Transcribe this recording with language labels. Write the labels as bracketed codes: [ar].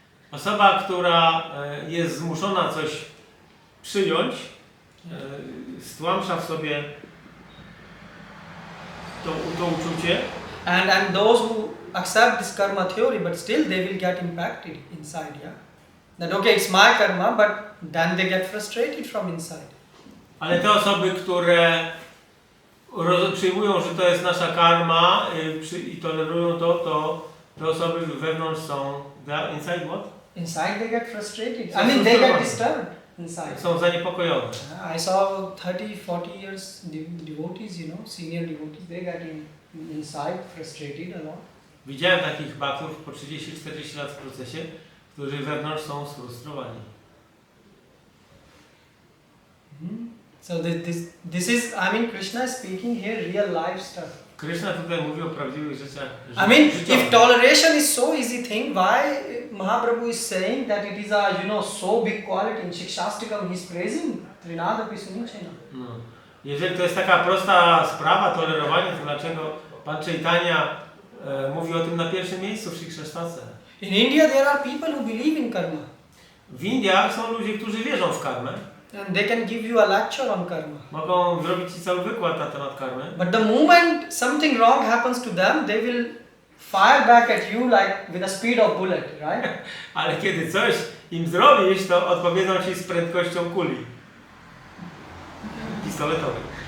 [pl] Osoba, która jest zmuszona coś przyjąć, stłamsza w sobie to uczucie. [en] And those who accept this karma theory, but still they will get impacted inside, yeah? That okay, it's my karma, but then they get frustrated from inside. [pl] Ale te osoby, które przyjmują, że to jest nasza karma i tolerują to te osoby wewnątrz są [en] inside what? Inside they get frustrated. I mean they get disturbed inside. [pl] Są zaniepokojone. [en] I saw 30-40 years devotees, you know, senior devotees, they get inside frustrated a lot. [pl] Widziałem takich bhaktów po 30-40 lat w procesie, którzy wewnątrz są sfrustrowani. [en] So this is, I mean, Krishna is speaking here real life stuff. [pl] Krishna tutaj mówi o prawdziwych rzeczach. [en] I mean, if toleration is so easy thing, why Mahaprabhu is saying that it is a, you know, so big quality in Shikshastikam, he is praising Trinada Pisunichena. [pl] No. Jeżeli to jest taka prosta sprawa, tolerowanie, to dlaczego Pan Chaitanya mówi o tym na pierwszym miejscu w Shikshashtace? [en] In India there are people who believe in karma. [pl] W Indiach są ludzie, którzy wierzą w karmę. [en] And they can give you a lecture on karma. [pl] Mogą zrobić ci cały wykład na temat karmy. [en] But the moment something wrong happens to them, they will fire back at you like with the speed of bullet, right? [pl] Ale kiedy coś im zrobisz, to odpowiedzą ci z prędkością kuli pistoletowej.